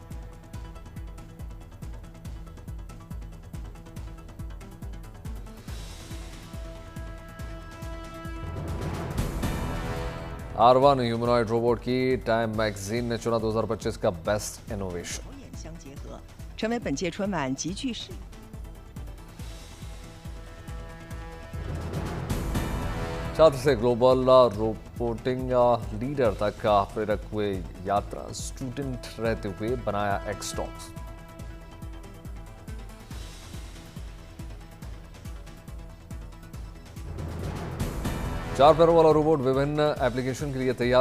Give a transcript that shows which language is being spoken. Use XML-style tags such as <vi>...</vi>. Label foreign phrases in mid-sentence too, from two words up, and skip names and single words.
<hi>R1 ह्यूमनॉइड रोबोट की टाइम मैगजीन ने चुना 2025 का</hi> <en>best innovation.</en> <zh>相结合，成为本届春晚极具实。</zh> <hi>छात्र से</hi> <en>global roboting leader</en> <hi>तक प्रेरक हुए यात्रा। स्टूडेंट रहते हुए बनाया एक्स डॉग्स। चार पैरों वाला रोबोट विभिन्न एप्लीकेशन के लिए तैयार।</hi>